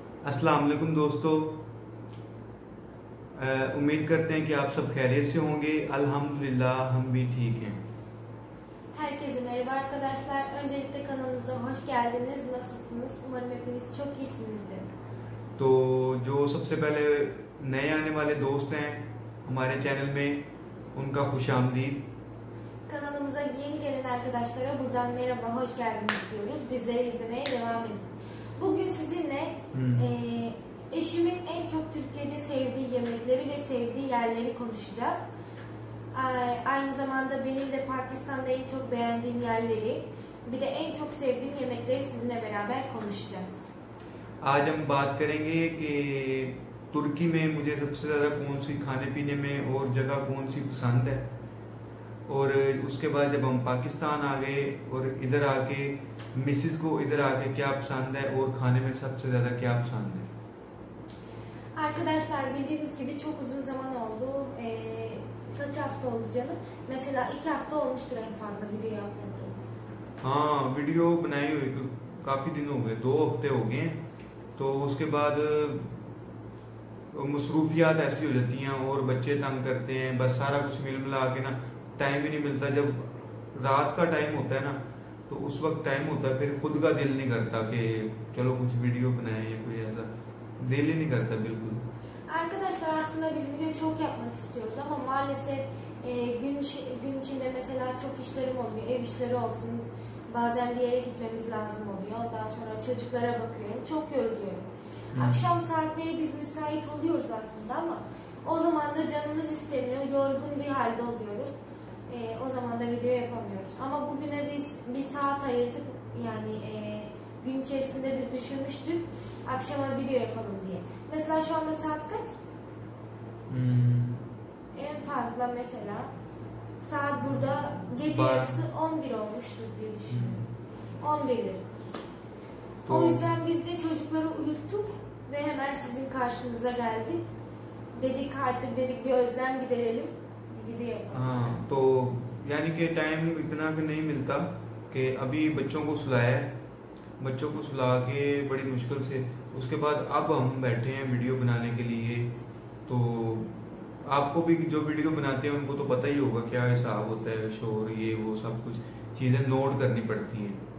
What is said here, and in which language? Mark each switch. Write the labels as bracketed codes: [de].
[hi] अस्सलाम वालेकुम दोस्तों। उम्मीद करते हैं कि आप सब खैरियत से होंगे। अल्हम्दुलिल्लाह हम भी ठीक हैं। [tr] Herkese merhaba arkadaşlar. Öncelikle kanalımıza hoş geldiniz. Nasılsınız? Umarım hepiniz çok iyisinizdir. [hi] तो जो सबसे पहले नए आने वाले दोस्त हैं हमारे चैनल में, उनका खुशामदीद। [tr] Kanalımıza yeni gelen arkadaşlara buradan merhaba, hoş geldiniz diyoruz. Bizleri izlemeye devam edin. Bugün sizinle eşimin en çok Türkiye'de sevdiği yemekleri ve sevdiği yerleri konuşacağız. Aynı zamanda benim de Pakistan'da en çok beğendiğim yerleri, bir de en çok sevdiğim yemekleri sizinle beraber konuşacağız. [hi] आज हम बात करेंगे कि तुर्की में मुझे सबसे ज़्यादा कौन सी खाने पीने में और जगह कौन सी पसंद है, और उसके बाद जब हम पाकिस्तान आ गए और इधर आके मिसिस को इधर आके क्या पसंद है और खाने में सबसे ज़्यादा क्या पसंद है। [tr] Arkadaşlar bildiğiniz gibi çok uzun zaman oldu. Kaç hafta oldu canım? Mesela 2 hafta olmuştur en fazla video yapmadığımız. [hi] हाँ, वीडियो बनाई हुई काफ़ी दिन हो गए, 2 हफ्ते हो गए हैं। तो उसके बाद मसरूफियात ऐसी हो जाती हैं और बच्चे तंग करते हैं, बस सारा कुछ मिल मिला के ना टाइम ही नहीं मिलता। जब रात का टाइम होता है ना तो उस वक्त टाइम होता है, फिर खुद का दिल नहीं करता कि चलो कुछ वीडियो बनाए या कोई ऐसा, दिल ही नहीं करता बिल्कुल। [tr] Arkadaşlar aslında biz video çok yapmak istiyoruz ama maalesef gün içinde mesela çok işlerim oluyor. Ev işleri olsun, bazen bir yere gitmemiz lazım oluyor. Ondan sonra çocuklara bakıyorum. Çok yoruluyorum. Akşam saatleri biz müsait oluyoruz aslında ama o zaman da canımız istemiyor. Yorgun bir halde oluyoruz. O zaman da video yapamıyoruz. Ama bugüne biz bir saat ayırdık. Yani gün içerisinde biz düşünmüştük. Akşama video yapalım diye. Mesela şu anda saat kaç? En fazla mesela saat burada gece yarısı 11 olmuştur diye düşünüyorum. 11'dir. O yüzden biz de çocukları uyuttuk ve hemen sizin karşınıza geldik. Dedik artık bir özlem giderelim, bir video yapalım. [hi] हाँ, तो यानी कि time इतना कि नहीं मिलता कि अभी बच्चों को सुलाया है, बच्चों को सुला के बड़ी मुश्किल से उसके बाद अब हम बैठे हैं वीडियो बनाने के लिए। तो आपको भी जो वीडियो बनाते हैं उनको तो पता ही होगा क्या हिसाब होता है, शोर ये वो सब कुछ चीज़ें नोट करनी पड़ती हैं।